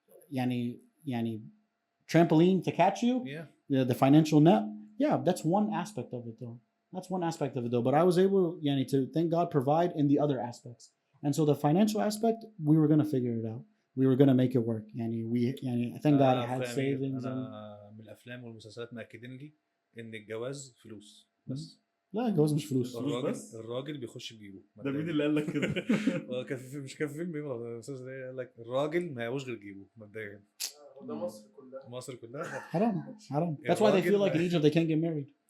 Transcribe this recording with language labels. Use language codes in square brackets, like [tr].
[en] يعني trampoline to catch you, the financial net. Yeah, that's one aspect of it though. That's one aspect of it though. But I was able to thank God provide in the other aspects. And so the financial aspect, we were gonna figure it out. We were gonna make it work. Thank God I had savings. [ar] أنا من الأفلام والمسلسلات مأكدين لي إن الجواز فلوس بس. لا الجواز مش فلوس. الراجل بيخش بجيبه. ده مين اللي قال لك كده؟ كان في فيلم المسلسل قال لك الراجل ما يعوش غير جيبه مبدئيا. ده مصر كلها. حرام. [en] That's why they feel like in Egypt they can't get married.